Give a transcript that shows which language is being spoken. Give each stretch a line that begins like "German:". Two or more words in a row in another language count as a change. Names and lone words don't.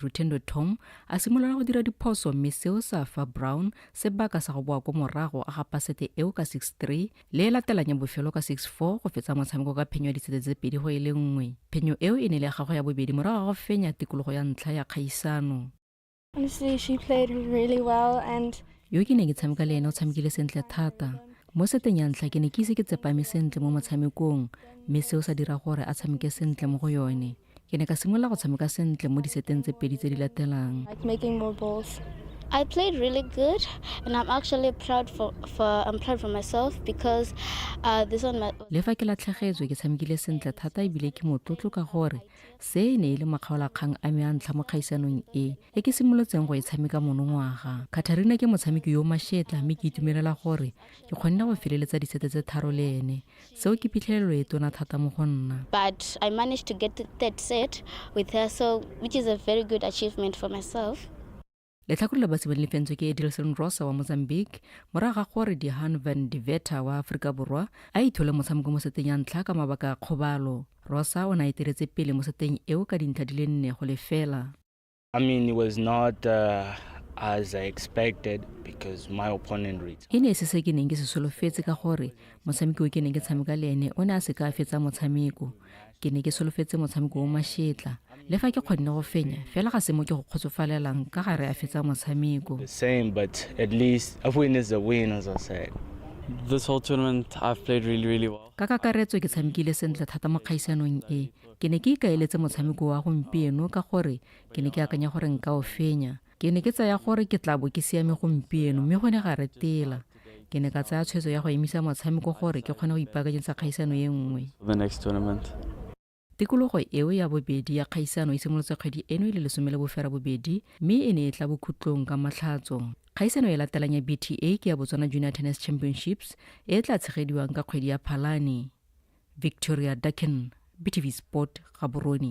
Tswana: Rutendo Tom a simolola go dira diphoso mme seo sa fa Braun sebaka sa go boa ko morago a gapa sete eo ka 6-3 le e latelang ya bofelo ka 6-4 go fetsa motshameko ka phenyo ya disete tse pedi go e le nngwe. Phenyo eo e ne le ya gagwe ya bobedi morago ga go fenya tikologo ya ntlha ya kgaisano.
English: Honestly, she played really well and
Tswana: yo ke ne ke tshameka le ene o tshamekile sentle thata. Mo seteng ya ntlha ke ne ke ise ke tsepame sentle mo motshamekong mme seo sa dira gore a tshameke sentle mo go yone. Ke ne ka simolola go tshameka sentle mo diseteng tse pedi tse di latelang.
English: like making more balls. I played really good, and I'm actually proud I'm proud for myself because this one.
Tswana: Le fa ke latlhegetswe ke tshamekile sentle thata ebile ke motlotlo ka gore se ne ile makgaolakgang a me a ntlha mo kgaisanong e ke simolotseng go e tshameka monongwaga. Katarina ke motshameki yo mašetla mme ke itumelela gore ke kgonne go feleletsa disete tse tharo le ene seo ke phitlhelelo e tona thata mo go nna.
English: But I managed to get that set with her, which is a very good achievement for myself.
Tswana: Letlhakore le basebane le fentswe ke Edilson Rosa wa Mozambique morago ga gore Dihan van de Veta wa Afrika Borwa a ithole motshameko mo seteng ya ntlha ka mabaka a kgobalo. Rosa o na iteretse pele mo seteng eo ka dintlha di le 4-0.
English: I mean, it was not as I expected because my opponent reads.
Tswana: E ne se ke neng ke se solofetse ka gore motshameki o ke neng ke tshameka le ene o ne a se ka fetsa motshameko. Ke ne ke solofetse motshameko o mašetla le fa ke kgonne go fenya fela ga se mo ke go kgotsofalelang ka gare a fetsa motshameko.
English: The same, but at least a win is a win, as I said. This whole tournament I've played really well.
Tswana: Ka kakaretso ke tshamekile sentle thata mo kgaisanong e. Ke ne ke ikaeletse motshameko wa gompieno ka gore ke ne ke akanya gore nka o fenya. Ke ne ke tsaya gore ke tla bo ke siame gompieno mme go ne ga retela. ke ne ka tsaya tshwetso ya go emisa motshameko gore ke kgone go ipaakanyetsa kgaisano e nngwe.
English: The next tournament.
Tswana: Tikologo eo ya bobedi ya kgaisano e simolotse kgwedi eno e le 12 mme e ne e tla bokhutlong ka matlhatso. Kgaisano e latelang ya BTA ke ya Botswana Junior Tennis Championships e tla tshegediwang ka kgwedi ya Phalane. Victoria Ducken, BTV Sport, Gaborone.